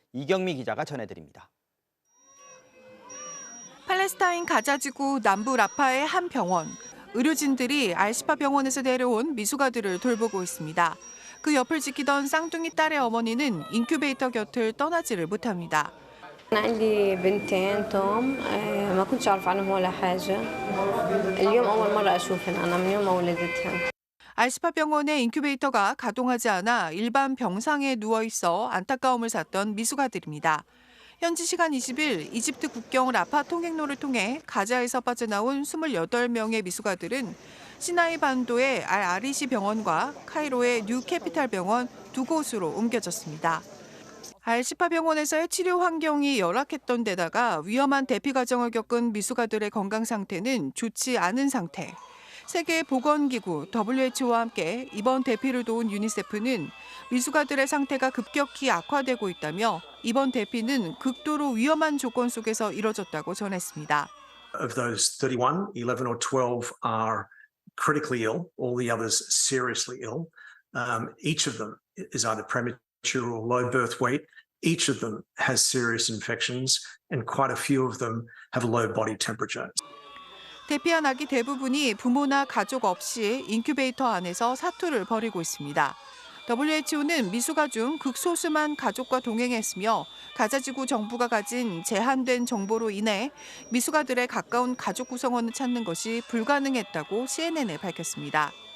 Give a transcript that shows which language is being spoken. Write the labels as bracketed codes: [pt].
[ko] 이경미 기자가 전해드립니다. 팔레스타인 가자지구 남부 라파의 한 병원. 의료진들이 알시파 병원에서 데려온 미숙아들을 돌보고 있습니다. 그 옆을 지키던 쌍둥이 딸의 어머니는 인큐베이터 곁을 떠나지를 못합니다. [ar] عندي بنتين توم ما كنتش أعرف عنهم ولا حاجة. اليوم أول مرة أشوفهن أنا من يوم ما ولدتهن. [ko] 알시파 병원의 인큐베이터가 가동하지 않아 일반 병상에 누워 있어 안타까움을 샀던 미숙아들입니다. 현지 시간 20일 이집트 국경 라파 통행로를 통해 가자에서 빠져나온 28명의 미숙아들은 시나이 반도의 알-아리시 병원과 카이로의 뉴 캐피탈 병원 두 곳으로 옮겨졌습니다. 알시파 병원에서의 치료 환경이 열악했던 데다가 위험한 대피 과정을 겪은 미숙아들의 건강 상태는 좋지 않은 상태. 세계보건기구 WHO와 함께 이번 대피를 도운 유니세프는 미숙아들의 상태가 급격히 악화되고 있다며 이번 대피는 극도로 위험한 조건 속에서 이뤄졌다고 전했습니다. [en] Of those 31, 11 or 12 are critically ill, all the others seriously ill. Each of them is either premature or low birth weight. Each of them has serious infections and quite a few of them have a low body temperature. [ko] 대피한 아기 대부분이 부모나 가족 없이 인큐베이터 안에서 사투를 벌이고 있습니다. WHO는 미숙아 중 극소수만 가족과 동행했으며 가자지구 정부가 가진 제한된 정보로 인해 미숙아들의 가까운 가족 구성원을 찾는 것이 불가능했다고 CNN에 밝혔습니다.